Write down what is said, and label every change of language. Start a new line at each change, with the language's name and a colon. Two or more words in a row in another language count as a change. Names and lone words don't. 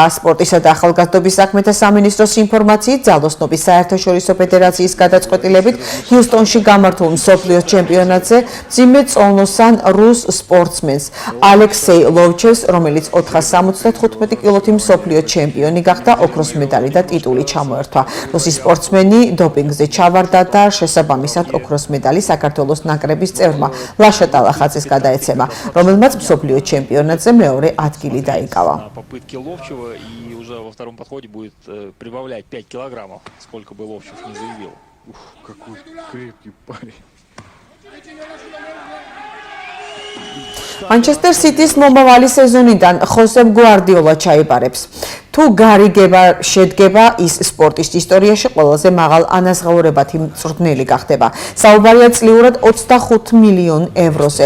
Georgian: სპორტისა და ახალგაზრდობის საქმეთა სამინისტროს ინფორმაციით, ძალოსნობის საერთაშორისო ფედერაციის გადაწყვეტილებით ჰიუსტონში გამართულ მსოფლიო ჩემპიონატზე მძიმე წონოსან რუს სპორტსმენს ალექსეი ლოვჩევს, რომელიც 475 კილოთი მსოფლიო ჩემპიონი გახდა, ოქროს მედალი და ტიტული ჩამოერთვა. რუსი სპორტსმენი დოპინგზე ჩავარდა და შესაბამისად ოქროს მედალი საქართველოს ნაკრების წევრმა ლაშა ტალახაძეს გადაეცემა, რომელმაც მსოფლიო чемпионатზე მეორე ადგილი დაიკავა.
Russian: Попытки Ловчева и уже во втором подходе будет прибавлять 5 килограммов, сколько бы Ловчев не заявил. Ух, какой крепкий парень.
Georgian: Manchester City-ს მომავალი სეზონიდან ხოსე გვარდიოლა ჩაიბარებს. თუ გარიგება შედგება, ის სპორტის ისტორიაში ყველაზე მაღალ ანაზღაურებადი მწვრთნელი გახდება. საუბარია წლიურად 25 მილიონ ევროზე.